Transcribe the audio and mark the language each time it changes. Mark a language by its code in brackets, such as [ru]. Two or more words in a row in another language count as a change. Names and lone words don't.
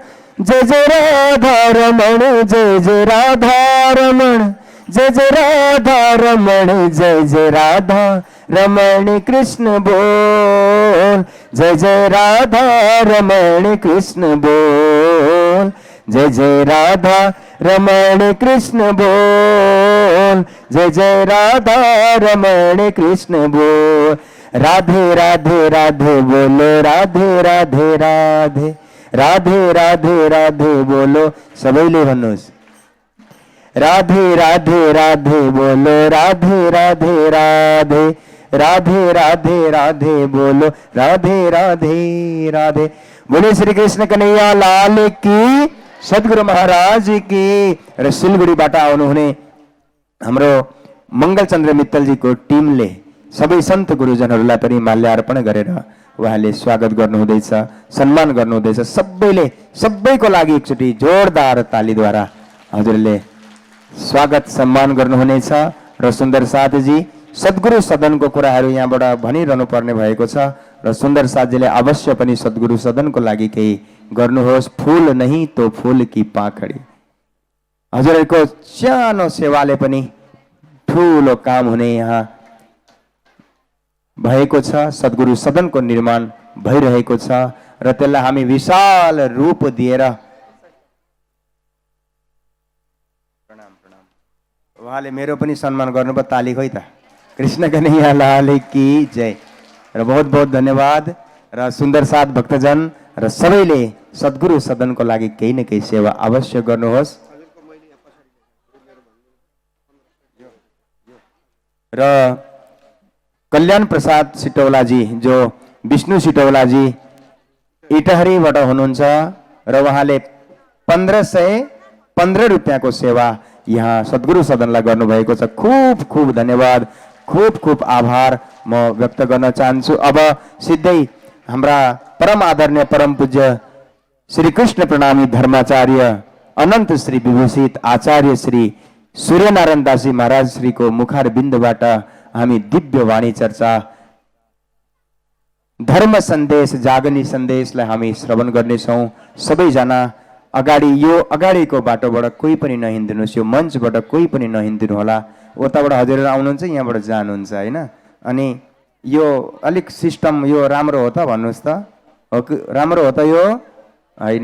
[hi] जय जय राधा रमन, जय जय राधा रमन, जय जय राधा रमन, जय जय राधा रमण कृष्ण बोल, जय जय राधा रमण कृष्ण बोल, जय जय राधा रमण कृष्ण बोल, जय जय राधा रमण कृष्ण बोल। राधे राधे राधे बोलो, राधे राधे राधे, राधे राधे राधे बोलो। [ne] सबैले भन्नुहोस् [hi] राधे राधे राधे बोलो, राधे राधे राधे, राधे राधे राधे बोलो, राधे राधे राधे। बोले श्री कृष्ण कन्हैया लाल की, सद्गुरु महाराज की। [ne] र सिलगढीबाट आउनुहुने हाम्रो मंगलचन्द्र मित्तलजीको टिमले सबै सन्त गुरुजनहरूलाई पनि माल्यार्पण गरेर उहाँले स्वागत गर्नुहुँदैछ, सम्मान गर्नुहुँदैछ। सबैको लागि एकचोटि जोरदार तालीद्वारा हजुरले स्वागत सम्मान गर्नुहुनेछ। र सुन्दर साथजी सद्गुरु सदनको कुराहरू यहाँबाट भनिरहनु पर्ने भएको छ र सुन्दर साथजीले अवश्य पनि सद्गुरु सदनको लागि केही गर्नुहोस्। [hi] फूल नहीं तो फूल की पाखडी, [ne] हजुरहरूको सानो सेवाले पनि ठुलो काम हुने यहाँ भएको छ। सद्गुरु सदनको निर्माण भइरहेको छ र त्यसलाई हामी विशाल रूप दिएर उहाँले मेरो पनि सम्मान गर्नुभयो। ताली खोइ त। [hi] कृष्ण कन्हैया लाल की जय। र बहुत बहुत धन्यवाद। [ne] र सुन्दर साथ भक्तजन र सबैले सद्गुरु सदनको लागि केही न केही सेवा अवश्य गर्नुहोस्। र कल्याण प्रसाद सिटौलाजी जो विष्णु सिटौलाजी इटहरीबाट हुनुहुन्छ र उहाँले 1515 रुपियाँको सेवा यहाँ सद्गुरु सदनलाई गर्नुभएको छ। खूब खूब धन्यवाद, खूब खूब आभार म व्यक्त गर्न चाहन्छु। अब सिधै हाम्रा परम आदरणीय परम पूज्य श्री कृष्ण प्रणामी धर्माचार्य अनन्त श्री विभूषित आचार्य श्री सूर्यनारायण दासजी महाराज श्रीको मुखार बिन्दुबाट हामी दिव्य वाणी चर्चा धर्म सन्देश जागनी सन्देशलाई हामी श्रवण गर्नेछौँ। सबैजना अगाडि यो अगाडिको बाटोबाट कोही पनि नहिँदिनुहोस्, यो मञ्चबाट कोही पनि नहिँदिनु होला। उताबाट हजुरहरू आउनुहुन्छ, यहाँबाट जानुहुन्छ होइन। अनि यो अलिक सिस्टम यो राम्रो हो त भन्नुहोस् त, हो कि राम्रो हो त यो होइन?